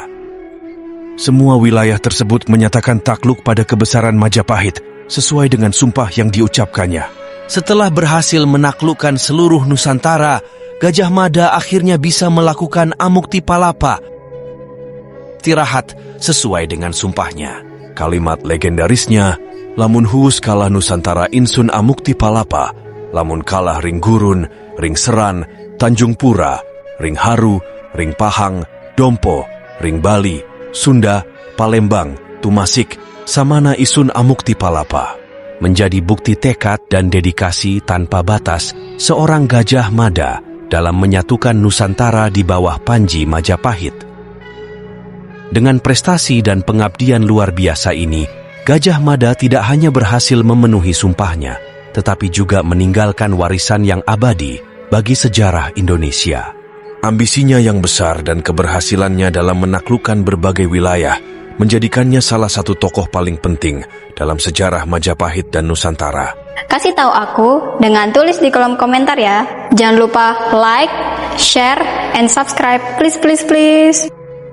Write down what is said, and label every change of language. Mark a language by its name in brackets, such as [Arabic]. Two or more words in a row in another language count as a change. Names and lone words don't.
[Indonesian] Semua wilayah tersebut menyatakan takluk pada kebesaran Majapahit sesuai dengan sumpah yang diucapkannya. Setelah berhasil menaklukkan seluruh Nusantara, Gajah Mada akhirnya bisa melakukan Amukti Palapa, istirahat sesuai dengan sumpahnya. Kalimat legendarisnya, [Kawi] lamun huus kalah Nusantara insun Amukti Palapa, lamun kalah ring Gurun, ring Seran, Tanjung Pura, ring Haru, ring Pahang, Dompo, ring Bali, Sunda, Palembang, Tumasik, samana isun Amukti Palapa, [Indonesian] menjadi bukti tekad dan dedikasi tanpa batas seorang Gajah Mada dalam menyatukan Nusantara di bawah Panji Majapahit. Dengan prestasi dan pengabdian luar biasa ini, Gajah Mada tidak hanya berhasil memenuhi sumpahnya, tetapi juga meninggalkan warisan yang abadi bagi sejarah Indonesia. Ambisinya yang besar dan keberhasilannya dalam menaklukkan berbagai wilayah menjadikannya salah satu tokoh paling penting dalam sejarah Majapahit dan Nusantara. Kasih tahu aku dengan tulis di kolom komentar ya. Jangan lupa [English] like, share, and subscribe. Please, please, please.